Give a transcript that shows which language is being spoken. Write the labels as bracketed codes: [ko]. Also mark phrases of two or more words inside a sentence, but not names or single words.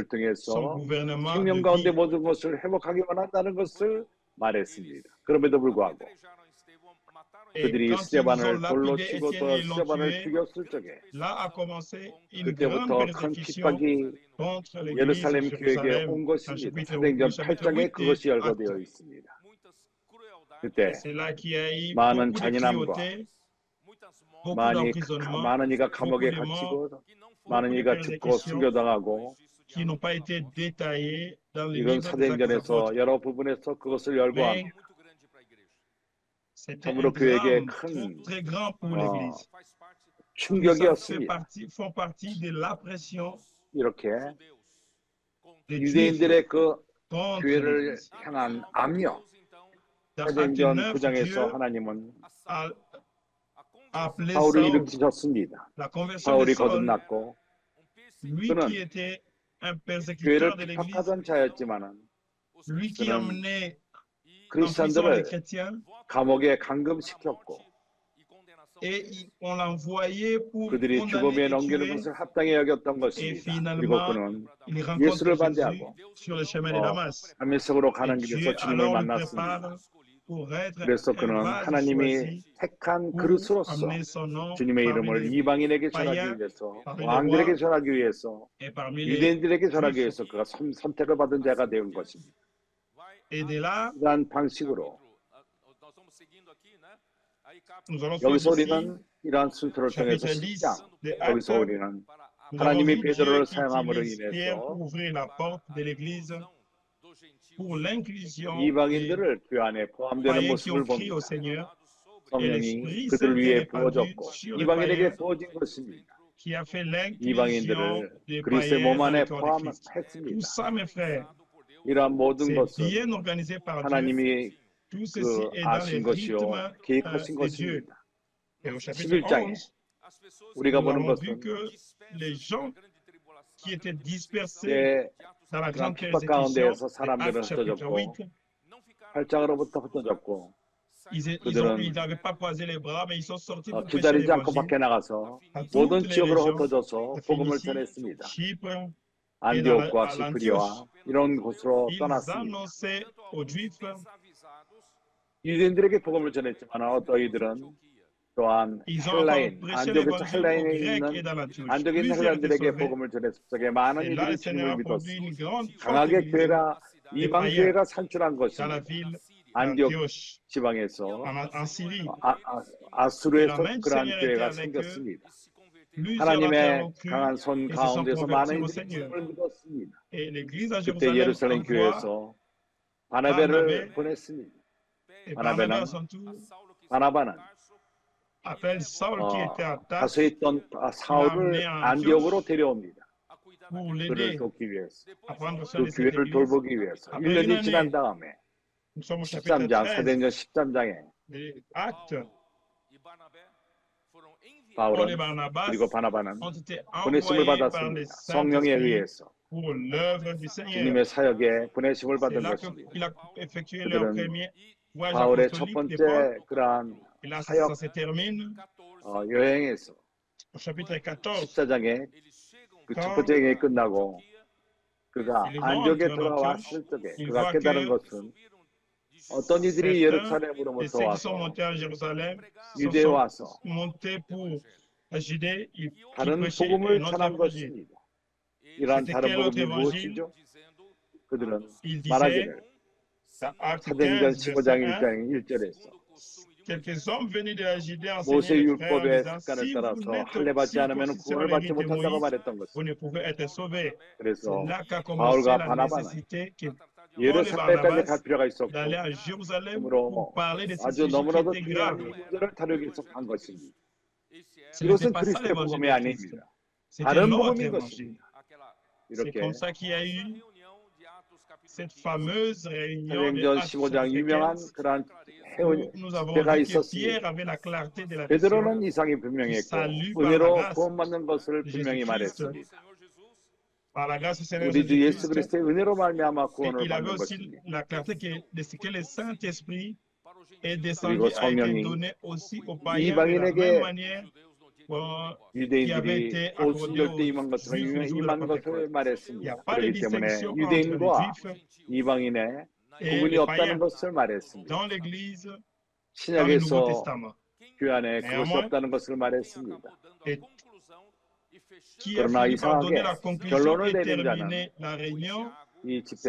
[fr] son [ko] 통해서 [fr] gouvernement [ko] 생명 [fr] de [ko] 가운데 [fr] vie. [ko] 모든 것을 회복하기 원한다는 것을 말했습니다. 그럼에도 불구하고 [fr] Et [ko] 그들이 [fr] quand ils ont [ko] 스데반을 돌로 [fr] lapidé [ko] 치고 [fr] Étienne [ko] 또 [fr] et l'ont [ko] 스데반을 [fr] tué, [ko] 죽였을 적에 [fr] là a commencé une grande [ko] 그때부터 큰 [fr] persécution [ko] 핍박이 [fr] contre l'Église de [ko] 예루살렘 교회에게 [fr] Jérusalem. [ko] 온 [fr] Dans [ko] 것입니다. [fr] le [ko] 사도행전 [fr] chapitre [ko] 8장에 [fr] 8 [ko] 그것이 [fr] des [ko] 열거되어 [fr] Actes. [ko] 있습니다. [fr] Et [ko] 그때 [fr] c'est là qu'il y a eu [ko] 많은 [fr] beaucoup de [ko] 잔인함과 [fr] cruauté, beaucoup d'emprisonnement, [ko] 많은 이가 [fr] beaucoup [ko] 감옥에 [fr] de morts, [ko] 갇히고 많은 [fr] beaucoup de [ko] 이가 죽고 [fr] persécutions [ko] 순교당하고 [fr] qui n'ont pas été détaillées dans le [ko] 이건 [fr] livre des Actes des [ko] 사도행전에서 [fr] Apôtres. [ko] 여러 부분에서 그것을 [fr] Mais [ko] 열거합니다. [fr] c'était un [ko] 참으로 그에게 [fr] drame [ko] 큰 [fr] très grand pour l'Église. Tout ça [ko] 충격이었습니다. [fr] font partie de la pression [ko] 이렇게 [fr] des Juifs [ko] 유대인들의 그 [fr] contre [ko] 교회를 [fr] l'Église. [ko] 향한 압력, [fr] Dans Acte [ko] 사도행전 [fr] 9, [ko] 9장에서 [fr] Dieu [ko] 하나님은 [fr] a appelé [ko] 사울을 [fr] Saul, [ko] 일으키셨습니다. [fr] la conversion de [ko] 사울이 [fr] Saul, [ko] 거듭났고 [fr] lui [ko] 그는 [fr] qui était un [ko] 교회를 [fr] persécuteur de l'Église, [ko] 핍박하던 자였지만은 [fr] lui qui [ko] 그는 [fr] emmenait en prison les [ko] 크리스천들을 [fr] chrétiens, [ko] 감옥에 감금시켰고 [fr] on l'envoyait pour [ko] 그들이 [fr] condamner [ko] 죽음에 [fr] et [ko] 넘기는 [fr] tuer. [ko] 것을 합당히 여겼던 [fr] Et [ko] 것입니다. 그리고 [fr] finalement, [ko] 그는 [fr] il rencontre [ko] 예수를 [fr] Jésus [ko] 반대하고 [fr] sur le chemin de Damas. [ko] 다메섹으로 [fr] Et [ko] 가는 [fr] Dieu [ko] 길에서 주님을 [fr] alors lui [ko] 만났습니다. [fr] prépare pour être [ko] 그래서 [fr] un [ko] 그는 [fr] vase [ko] 하나님이 [fr] choisi [ko] 택한 [fr] pour [ko] 그릇으로서 [fr] amener son nom [ko] 주님의 [fr] parmi [ko] 이름을 [fr] les [ko] 이방인에게 전하기 [fr] païens, [ko] 위해서 [fr] parmi les [ko] 왕들에게 [fr] rois [ko] 전하기 위해서 [fr] et parmi les [ko] 유대인들에게 전하기 위해서 [fr] juifs. [ko] 그가 선택을 받은 자가 된 것입니다. [fr] Et de là, [ko] 이러한 방식으로 [fr] nous allons [ko] 여기서 [fr] suivre ici, [ko] 우리는 이러한 순서를 통해서 [fr] chapitre 10 [ko] 10장 [fr] de [ko] 여기서 [fr] Actes. [ko] 우리는 [fr] Nous avons [ko] 하나님이 [fr] vu [ko] 베드로를 [fr] Dieu qui [ko] 사용함으로 [fr] utilise Pierre [ko] 인해서 [fr] pour ouvrir la porte de l'Église pour l'inclusion des [ko] 이방인들을 그 안에 포함되는 [fr] païens qui ont [ko] 모습을 [fr] crié [ko] 봅니다. [fr] au Seigneur. Et [ko] 성령이 [fr] l'Esprit [ko] 그들 [fr] Saint est [ko] 위에 [fr] répandu [ko] 부어졌고 [fr] sur les [ko] 이방인에게 [fr] païens [ko] 부어진 것입니다. [fr] qui a fait l'inclusion [ko] 이방인들을 [fr] des [ko] 그리스도의 [fr] païens [ko] 몸 [fr] dans le [ko] 안에 [fr] corps de Christ. Tout [ko] 포함했습니다. [fr] ça, mes frères, [ko] 이러한 모든 [fr] c'est [ko] 것은 [fr] bien organisé par Dieu. [ko] 하나님이 [fr] Tout ceci [ko] 그 [fr] est dans les [ko] 아신 것이요 [fr] rythmes [ko] 계획하신 [fr] de Dieu. [ko] 것입니다. [fr] Et au chapitre [ko] 11장에 [fr] 11, [ko] 우리가 [fr] nous [ko] 보는 [fr] avons vu [ko] 것은 [fr] que les gens qui étaient dispersés [ko] 때 [fr] dans la [ko] 그런 [fr] grande [ko] 핍박 [fr] persécution, [ko] 가운데에서 [fr] de [ko] 사람들은 [fr] Actes chapitre [ko] 흩어졌고 [fr] 8, [ko] 8장으로부터 흩어졌고 [fr] ils n'avaient pas croisé les bras, mais ils sont sortis pour prêcher [ko] 기다리지 않고 [fr] l'évangile [ko] 밖에 나가서 [fr] à toutes [ko] 모든 [fr] les [ko] 지역으로 [fr] régions, [ko] 흩어져서 [fr] de [ko] 복음을 [fr] Phénicie, [ko] 전했습니다. [fr] Chypre, [ko] 안디옥과 [fr] à [ko] 시프리와 [fr] l'Antioche. [ko] 이런 곳으로 [fr] Ils [ko] 떠났습니다. [fr] annonçaient aux Juifs, [ko] 유대인들에게 복음을 전했지만 어떠이들은 또한 [fr] ils ont encore [ko] 헬라인, [fr] prêché [ko] 안디옥에서 [fr] l'évangile aux [ko] 헬라인에 [fr] Grecs et [ko] 있는 [fr] dans l'Antioche. [ko] 안디옥에 있는 [fr] Plusieurs étaient [ko] 헬라인들에게 [fr] sauvés. [ko] 복음을 전했을 적에 많은 [fr] Et là, le [ko] 이들이 [fr] Seigneur [ko] 주님을 [fr] a produit [ko] 믿었습니다. [fr] une grande forte [ko] 강하게 [fr] église [ko] 교회가 [fr] des [ko] 이방 [fr] païens [ko] 교회가 산출한 [fr] dans la [ko] 것입니다. [fr] ville [ko] 안디옥 [fr] d'Antioche, [ko] 지방에서 [fr] en Syrie. Et la [ko] 아수르에서 [fr] main du [ko] 그러한 [fr] Seigneur était [ko] 교회가 [fr] avec eux. [ko] 생겼습니다. [fr] Plusieurs d'entre eux [ko] 하나님의 [fr] ont cru [ko] 강한 손 [fr] et se sont [ko] 가운데서 [fr] convertis [ko] 많은 [fr] au [ko] 이들이 [fr] Seigneur. [ko] 주님을 믿었습니다. [fr] Et l'église à [ko] 그때 [fr] Jérusalem [ko] 예루살렘 [fr] envoie [ko] 교회에서 바나베를 [fr] Barnabé, [ko] 보냈습니다. [fr] et Barnabé à [ko] 바나베는 [fr] son tour [ko] 바나바는 [fr] appelle Saul qui était à [ko] 다소에 [fr] Tarse [ko] 있던 사울을 안디옥으로 데려옵니다. [fr] pour [ko] 그를 [fr] l'aider [ko] 돕기 위해서, [fr] à prendre soin [ko] 그 [fr] de cette [ko] 교회를 [fr] église. [ko] 돌보기 위해서 [fr] Après une [ko] 1년이 지난 [fr] année, [ko] 다음에 [fr] nous sommes au chapitre [ko] 13장, [fr] 13. [ko] 사도행전 13장에 [fr] les actes, Paul et [ko] 바울은 [fr] Barnabas [ko] 그리고 바나바는 [fr] ont été [ko] 보내심을 [fr] envoyés par le [ko] 받았습니다. 성령에 [fr] Saint-Esprit [ko] 의해서 [fr] pour l'œuvre du Seigneur. [ko] 주님의 사역에 보내심을 [fr] C'est [ko] 받은 [fr] là [ko] 것입니다. [fr] qu'il a effectué leur [ko] 그들은 [fr] premier voyage [ko] 바울의 첫 [fr] apostolique d'époque. [ko] 번째 그러한 [fr] Et là, [ko] 사역 [fr] ça se termine [ko] 여행에서 [fr] au chapitre 14. [ko] 14장에 그 첫 [fr] Quand [ko] 번째 여행이 끝나고 그가 [fr] ils [ko] 안디옥에 [fr] rentrent en [ko] 돌아왔을 [fr] Antioche, [ko] 적에 [fr] ils [ko] 그가 [fr] voient [ko] 깨달은 [fr] que [ko] 것은 어떤 이들이 [fr] certains de [ko] 예루살렘으로부터 [fr] ceux qui sont [ko] 와서 [fr] montés à Jérusalem [ko] 유대에 [fr] sont [ko] 와서 [fr] montés pour la Judée, qui [ko] 다른 [fr] prêchaient [ko] 복음을 [fr] un autre [ko] 전한 [fr] évangile. [ko] 것입니다. 이러한 [fr] C'était [ko] 다른 [fr] quel autre [ko] 복음이 [fr] évangile? [ko] 무엇이죠? 그들은 [fr] Il disait, [ko] 말하기를 [fr] dans Acte [ko] 사도행전 [fr] 15, [ko] 15장 [fr] verset 1, [ko] 1장 1절에서 [fr] quelques hommes venus de la Judée [ko] 모세 [fr] enseignaient les frères en [ko] 율법의 [fr] disant, [ko] 습관을 [fr] si vous [ko] 따라서 [fr] n'êtes [ko] 할례 받지 않으면 [fr] circoncis selon [ko] 구원을 [fr] les [ko] 받지 [fr] rites de [ko] 못한다고 [fr] Moïse, [ko] 말했던 [fr] vous [ko] 것입니다. [fr] ne pouvez être sauvés. C'est [ko] 그래서 [fr] là qu'a commencé [ko] 바울과 [fr] la [ko] 바나바는 [fr] nécessité que Paul et [ko] 예루살렘까지 갈 [fr] Barnabas [ko] 필요가 있었고 [fr] d'aller à Jérusalem pour [ko] 그러므로 [fr] parler de ces [ko] 아주 [fr] sujets qui [ko] 너무나도 [fr] étaient [ko] 중요한 [fr] graves. [ko] 문제를 다루기 위해서 간 것입니다. [fr] Ce n'était [ko] 이것은 [fr] pas ça [ko] 그리스도의 [fr] l'évangile [ko] 복음이 [fr] de Christ. [ko] 아닙니다. [fr] C'était [ko] 다른 [fr] l'autre [ko] 복음인 [fr] évangile. [ko] 것입니다. [fr] C'est [ko] 이렇게 [fr] comme ça qu'il y a eu cette fameuse réunion de [ko] 사도행전 [fr] Actes [ko] 15장 [fr] chapitre [ko] 유명한 [fr] 15, [ko] 그러한 [fr] où nous avons [ko] 집회가 [fr] vu que Pierre [ko] 있었습니다. [fr] avait la clarté de la [ko] 베드로는 [fr] vision [ko] 이상이 [fr] du [ko] 분명했고 [fr] salut par la [ko] 은혜로 [fr] grâce [ko] 구원받는 것을 [fr] de [ko] 분명히 [fr] Jésus-Christ, [ko] 말했습니다. [fr] par la grâce du Seigneur [ko] 우리 주 예수 [fr] Jésus-Christ. [ko] 그리스도의 은혜로 말미암아 [fr] Et [ko] 구원을 [fr] il avait [ko] 받는 [fr] aussi [ko] 것입니다. [fr] la clarté de ce que le Saint-Esprit est [ko] 그리고 [fr] descendu, a été [ko] 성령이 [fr] donné aussi aux païens de la même [ko] 이방인에게 [fr] manière qui avait [ko] 유대인들이 [fr] été [ko] 곧 [fr] accordé [ko] 순절 때 [fr] aux [ko] 임한 것처럼 [fr] Juifs le jour de la [ko] 임한 것을 [fr] Pentecôte. Il n'y a [ko] 말했습니다. [fr] pas de [ko] 그렇기 때문에 [fr] distinction entre les [ko] 유대인과 [fr] Juifs [ko] 이방인의 [fr] et [ko] 구분이 [fr] les [ko] 없다는 [fr] païens [ko] 것을 말했습니다. [fr] dans l'Église, dans le Nouveau [ko] 신약에서 [fr] Testament. [ko] 교회 안에 그것이 [fr] Néanmoins, [ko] 없다는 것을 말했습니다. [fr] Et qui a [ko] 그러나 [fr] fini par donner [ko] 이상하게 [fr] la conclusion [ko] 결론을 [fr] et [ko] 내린 [fr] terminer [ko] 자는 [fr] la réunion, [ko] 이 집회